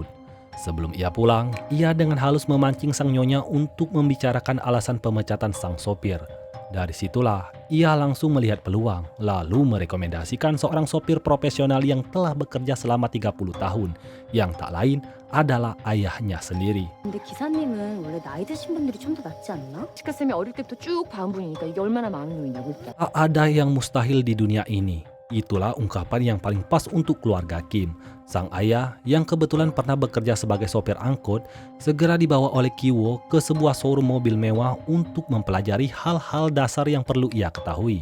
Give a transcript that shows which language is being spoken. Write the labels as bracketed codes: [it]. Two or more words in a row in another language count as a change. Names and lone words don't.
[id] Sebelum ia pulang, ia dengan halus memancing sang Nyonya untuk membicarakan alasan pemecatan sang sopir. Dari situlah, ia langsung melihat peluang, lalu merekomendasikan seorang sopir profesional yang telah bekerja selama 30 tahun, yang tak lain adalah ayahnya sendiri. [ko] 근데 기사님은 원래 나이 드신 분들이 좀 더 낫지 않나? 치카쌤이 어릴 때부터 쭉 봐온 분이니까 이게 얼마나 마음이 놓이냐고 일단. [id] Tak ada yang mustahil di dunia ini. Itulah ungkapan yang paling pas untuk keluarga Kim. Sang ayah yang kebetulan pernah bekerja sebagai sopir angkot segera dibawa oleh Ki-woo ke sebuah showroom mobil mewah untuk mempelajari hal-hal dasar yang perlu ia ketahui.